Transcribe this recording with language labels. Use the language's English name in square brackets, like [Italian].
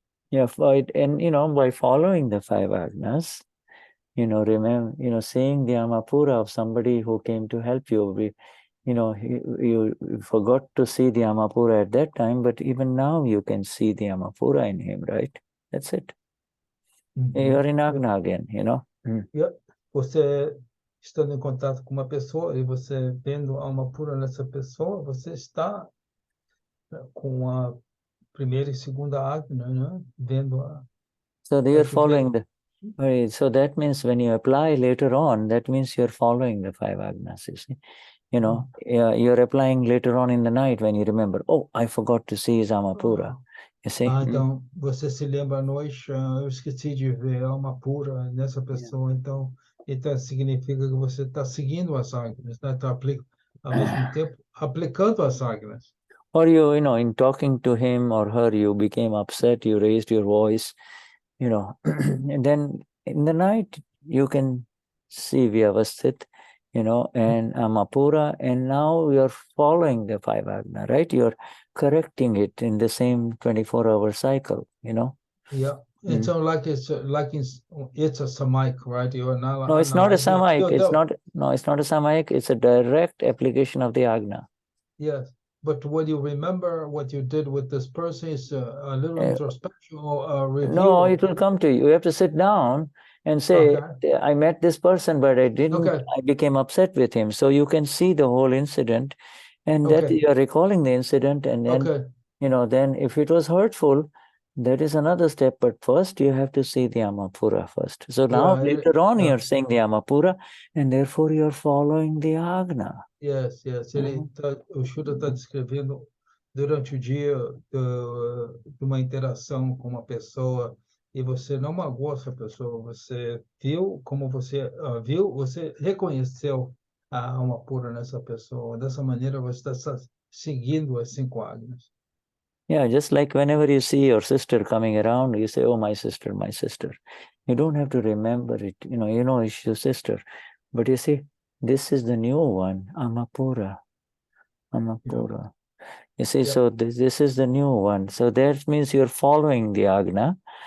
[English] Yeah, and by following the 5 agnas, remember, seeing the Amapura of somebody who came to help you. You forgot to see the Amapura at that time, but even now you can see the Amapura in him, right? That's it. You're in Agna again, Yeah. [Portuguese] Você estando em contato com uma pessoa e você vendo a Amapura nessa pessoa, você está com a primeira e segunda agna, né? Vendo a... [English] So you're following so that means when you apply later on, that means you're following the 5 agnas, you see. You're applying later on in the night when you remember, oh, I forgot to see his Amapura. You see? [Portuguese] Então, você se lembra à noite, eu esqueci de ver a Amapura nessa pessoa, então significa que você está seguindo as agnas, né? Está ao mesmo tempo aplicando as agnas. [English] Or in talking to him or her, you became upset, you raised your voice, and then in the night you can see Vyavasthit, and Amapura, and now you're following the 5 agna, right? You're correcting it in the same 24-hour cycle, Yeah. It's like it's a samayik, right? You're not. No, it's not a samayik. It's not a samayik. It's a direct application of the agna. Yes. But when you remember what you did with this person, is a little introspection or review. No, it will come to you. You have to sit down and say, I met this person, but I didn't. I became upset with him. So you can see the whole incident, and that you are recalling the incident, and then, then if it was hurtful, that is another step. But first, you have to see the Amapura first. So now, later on, you're saying the Amapura, and therefore you're following the agna. Yes. [Portuguese] O Shuddha está descrevendo durante o dia de uma interação com uma pessoa e você não magoou essa pessoa, você viu como você você reconheceu a alma pura nessa pessoa. Dessa maneira você está seguindo as 5 ágnas. [English] Yeah, just like whenever you see your sister coming around, you say, oh, my sister, my sister. You don't have to remember it. You know it's your sister. But you see, this is the new one, Amapura. Amapura. You see, so this is the new one. So that means you're following the Agna.